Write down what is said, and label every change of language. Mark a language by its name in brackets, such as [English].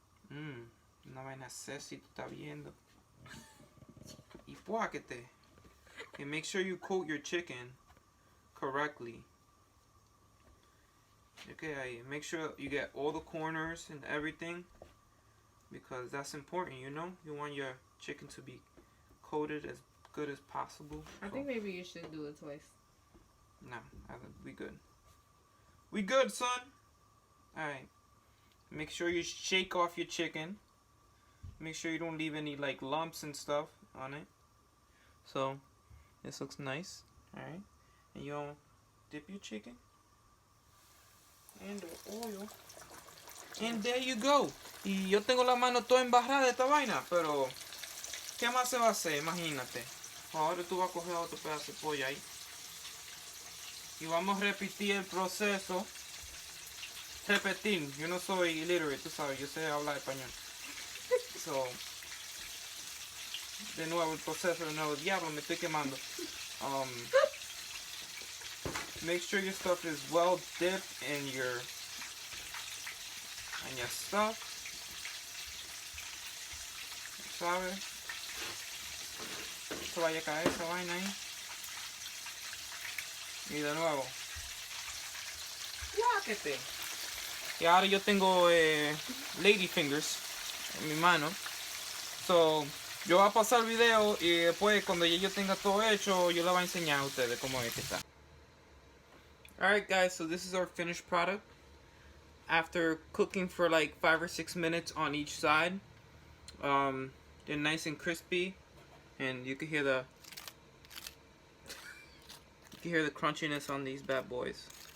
[Spanish] Una vaina sexy, tú estás viendo. Y puáquete. [English] And make sure you coat your chicken correctly. Okay, ahí. Make sure you get all the corners and everything, because that's important, you know? You want your chicken to be coated as good as possible. I think maybe you should do it twice. No, we good. We good, son. Alright. Make sure you shake off your chicken. Make sure you don't leave any like lumps and stuff on it. So, this looks nice. Alright. And you'll dip your chicken in the oil. And there you go. [Spanish] Y yo tengo la mano toda embarrada de esta vaina, pero ¿qué más se va a hacer? Imagínate. Ahora tú vas a coger otro pedazo de pollo ahí. Y vamos a repetir el proceso. Repetir. Yo no soy illiterate, tú sabes, yo sé hablar español. So, de nuevo el proceso, de nuevo, diablo, me estoy quemando. [English] Make sure your stuff is well dipped in your stuff. [Spanish] ¿Sabes? Se vaya a caer esa vaina ahí. Y de nuevo. Guáquete. Y ahora yo tengo lady fingers en mi mano. So, yo voy a pasar el video y después cuando ya yo tenga todo hecho, yo le voy a enseñar a ustedes cómo es que está. [English] Alright guys, so this is our finished product. After cooking for like 5 or 6 minutes on each side, they're nice and crispy, and you can hear the crunchiness on these bad boys.